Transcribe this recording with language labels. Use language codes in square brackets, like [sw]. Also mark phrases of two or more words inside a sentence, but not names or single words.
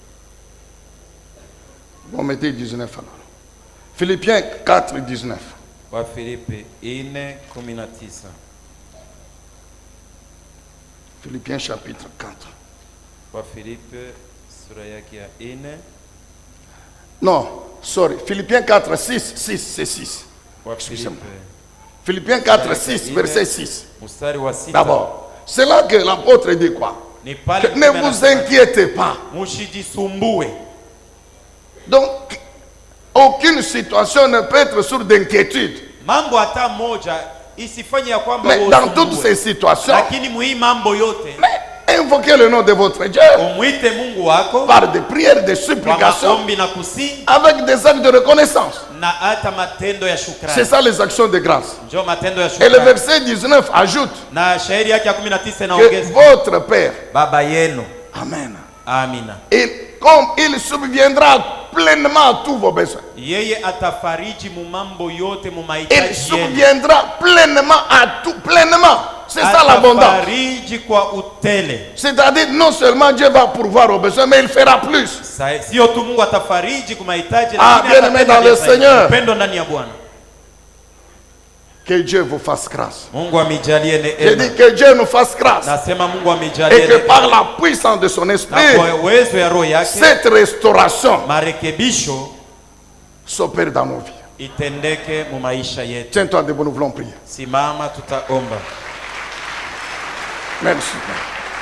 [fr] Bon, mettez 19 alors. Philippiens 4, 19. [sw] Wa Filipi 4:19. [fr] Philippiens chapitre 4. [sw] Wa Filipi sura yake ya 4. [fr] Non, sorry. Philippiens 4, 6. 6, c'est 6. [sw] Wa [fr] Excusez-moi. [sw] Filipi [fr] Philippiens 4, 6, verset 6. [sw] mstari wa 6. [fr] D'abord, c'est là que l'apôtre dit quoi? [sw] Ni pale [fr] Que ne vous inquiétez pas. [sw] Mushijisumbue. [fr] Donc, aucune situation ne peut être source d'inquiétude. [sw] Mambo hata moja isifanye ya kwamba [fr] Mais dans toutes [sw] usumbue. [fr] ces situations, [sw] Lakini muhii mambo yote [fr] invoquez le nom de votre Dieu [sw] umwite Mungu wako [fr] par des prières, des [sw] kwa [fr] supplications, [sw] maombi na kusi [fr] avec des actes de reconnaissance. [sw] na hata matendo ya [fr] C'est [sw] shukrani. [fr] ça les actions de grâce. [sw] Njoo matendo ya [fr] Et le [sw] shukrani. [fr] verset 19 ajoute [sw] Na shairi yake ya 19 [fr] que [sw] inaongeza [fr] votre Père, [sw] baba yenu. [fr] Amen, [sw] Amina. [fr] comme il subviendra pleinement à tous vos besoins. [sw] Yeye atafariji mu mambo yote mu [fr] Il [sw] mahitaji yenu. [fr] subviendra pleinement à tout, pleinement. C'est ça l'abondance. [sw] Atafariji kwa utele. [fr] C'est-à-dire, non seulement Dieu va pourvoir aux besoins, mais il fera plus. [sw] Sio tu Mungu atafariji kwa mahitaji, [fr] Ah, [sw] lakini [fr] bien aimé dans le [sw] atafanya [fr] Seigneur. [sw] upendo ndani ya Bwana. [fr] Que Dieu vous fasse grâce. [sw] Mungu amijalie [fr] Je [sw] neema. [fr] dis que Dieu nous fasse grâce. [sw] Nasema Mungu [fr] Et [sw] amijalie [fr] que par [sw] neema. [fr] la puissance de son [sw] Na [fr] esprit, [sw] kwa uwezo ya roho yake [fr] cette restauration [sw] marekebisho [fr] s'opère dans nos vies. [sw] itendeke mu maisha yetu. [fr] Tiens-toi debout, nous voulons prier. [sw] Simama, tutaomba. [fr] Merci.